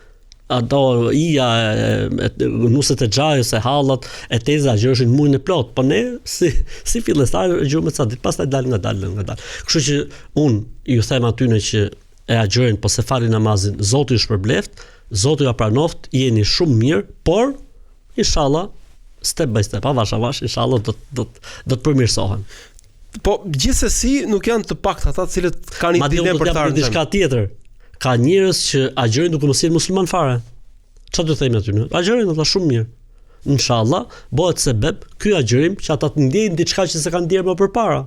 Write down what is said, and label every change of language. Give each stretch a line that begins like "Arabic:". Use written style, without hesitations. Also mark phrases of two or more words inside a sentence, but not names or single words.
Albanian: Ato nuset e xhajës, e hallat, e teza gjëshin muin e plot. Po ne si fillestar gjujmë ca ditë, pastaj dal ngadalë. Kështu që unë ju them atyne që e agjerojnë po se falin namazin, Zoti ju shpërbleft, Zoti ju pranoft, jeni shumë mirë, por inshallah
English: step by step,
Albanian: avash, inshallah do të përmirësohen. Po gjithsesi nuk janë të paktë ata të cilët kanë një dilemë për të ardhmen. Diçka tjetër. Ka njerëz që agjerojnë duke mos qenë musliman fare. Çfarë do themi aty? Agjerojnë ata shumë mirë. Inshallah bëhet sebeb ky agjerim që ata të ndjejnë diçka që se kanë ndjerë më përpara.